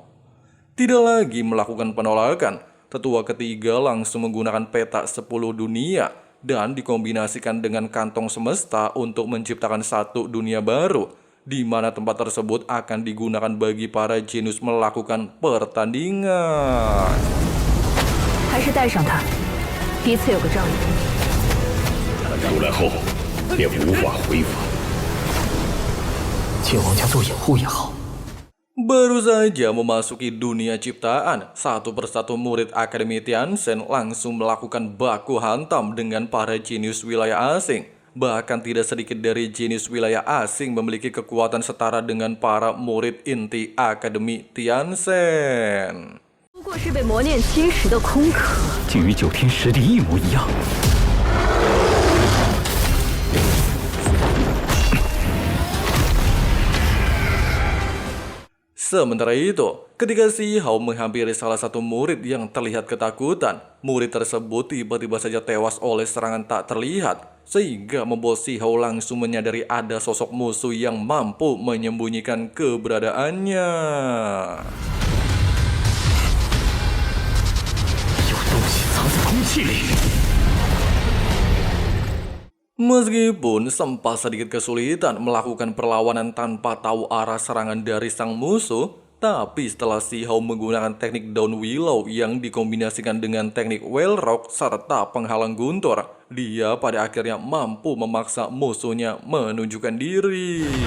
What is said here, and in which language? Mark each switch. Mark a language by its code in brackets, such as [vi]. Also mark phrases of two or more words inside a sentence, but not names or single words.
[id] Tidak lagi melakukan penolakan, tetua ketiga langsung menggunakan peta 10 dunia dan dikombinasikan dengan kantong semesta untuk menciptakan satu dunia baru, di mana tempat tersebut akan digunakan bagi para jenius melakukan pertandingan. [zh] 还是带上他，彼此有个仗义。他出来后便无法回返。借王家做掩护也好。 [id] Baru saja memasuki dunia ciptaan, satu persatu murid Akademi Tianzhen langsung melakukan baku hantam dengan para jenius wilayah asing. Bahkan tidak sedikit dari jenius wilayah asing memiliki kekuatan setara dengan para murid inti Akademi Tianchen. [zh] 不过是被磨练侵蚀的空壳，竟与九天实地一模一样。 [id] Sementara itu, ketika Si Hao menghampiri salah satu murid yang terlihat ketakutan, murid tersebut tiba-tiba saja tewas oleh serangan tak terlihat, sehingga membuat Si Hao langsung menyadari ada sosok musuh yang mampu menyembunyikan keberadaannya. [zh] 有东西藏在空气里。 [id] Meskipun sempat sedikit kesulitan melakukan perlawanan tanpa tahu arah serangan dari sang musuh, tapi setelah Si Hao menggunakan teknik Daun Willow yang dikombinasikan dengan teknik Well Rock serta penghalang guntur, dia pada akhirnya mampu memaksa musuhnya menunjukkan diri.